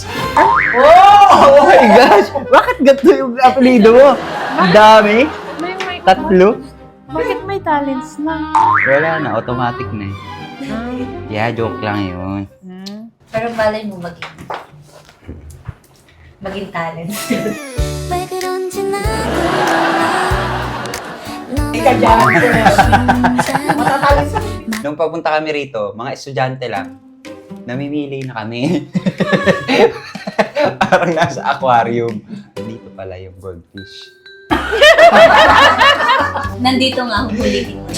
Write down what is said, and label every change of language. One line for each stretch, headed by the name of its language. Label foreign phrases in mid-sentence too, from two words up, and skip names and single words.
English: Oh my gosh!
Filipino: Bakit ganito yung apelido mo? Ang dami. May Tatlo. Bakit may talents na? Wala na, automatic na eh. Yeah, joke lang yun. Pero malay mo maging talent.
Korean: 왜 그런지 나도 몰라.
Filipino: Ika dyan. Matatalo sa Nung papunta kami rito, mga estudyante lang, namimili na kami. Parang nasa aquarium. Dito pala yung goldfish. Nandito nga ang hulihin mo.